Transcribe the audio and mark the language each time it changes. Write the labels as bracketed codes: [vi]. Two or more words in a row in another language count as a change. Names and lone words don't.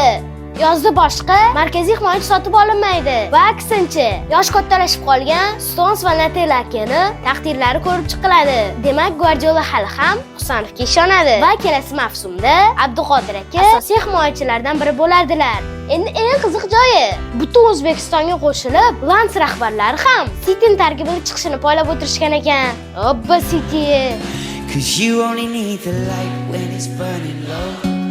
[uz] Yozda boshqa markaziy himoyachi sotib olinmaydi va aksincha, yosh kattalashib qolgan Stones va Natelakini taqdirlari ko'rib chiqiladi. Demak, Guardiola hali ham Husanovga ishonadi va kelasi mavsumda Abduqodir aka asosiy himoyachilardan biri bo'ladilar. Endi eng qiziq joyi, butun O'zbekistonga qo'shilib, Lens rahbarlari ham City'ning tarkibiga chiqishini poylab o'tirishgan ekan. Obba City. [en] 'Cause you only need the light when it's burning low.